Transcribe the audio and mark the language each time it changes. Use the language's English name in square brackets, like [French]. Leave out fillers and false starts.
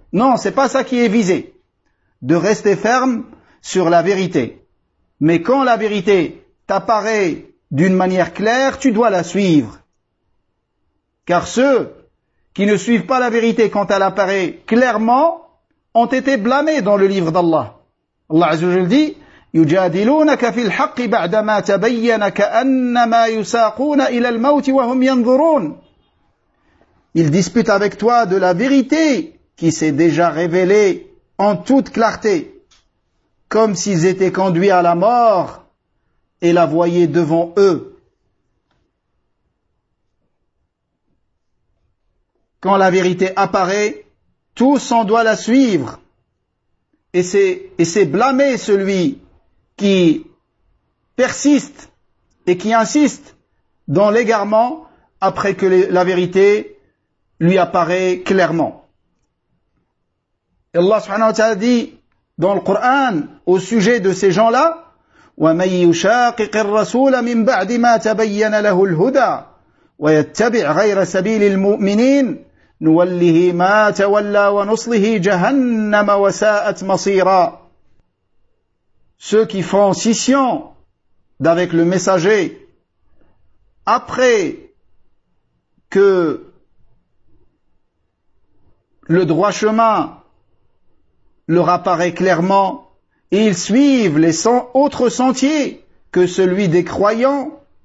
[French] Non, c'est pas ça qui est visé. De rester ferme sur la vérité. Mais quand la vérité t'apparaît d'une manière claire, tu dois la suivre. Car ceux qui ne suivent pas la vérité quand elle apparaît clairement ont été blâmés dans le livre d'Allah. [Arabic] Allah Azzawajal [French] dit: [Arabic] يجادلونك في الحق بعدما تبين كأنما يساقون إلى الموت وهم ينظرون. [French] Ils disputent avec toi de la vérité qui s'est déjà révélée en toute clarté, comme s'ils étaient conduits à la mort et la voyaient devant eux. Quand la vérité apparaît, tous on doit la suivre, et c'est blâmer celui qui persiste et qui insiste dans l'égarement après que la vérité lui apparaît clairement. Et Allah subhanahu wa ta'ala dit dans le Coran au sujet de ces gens-là: [Arabic] وَمَن يُشَاقِقِ الرَّسُولَ مِن بَعْدِ مَا تَبَيَّنَ لَهُ الْهُدَى وَيَتَّبِعْ غَيْرَ سَبِيلِ الْمُؤْمِنِينَ نُوَلِّهِ مَا تَوَلَّى وَنُصْلِهِ جَهَنَّمَ وَسَاءَتْ مَصِيرًا. [French] Ceux qui font scission d'avec le messager après que le droit chemin leur apparaît clairement et ils suivent les 100 autres sentiers que celui des croyants,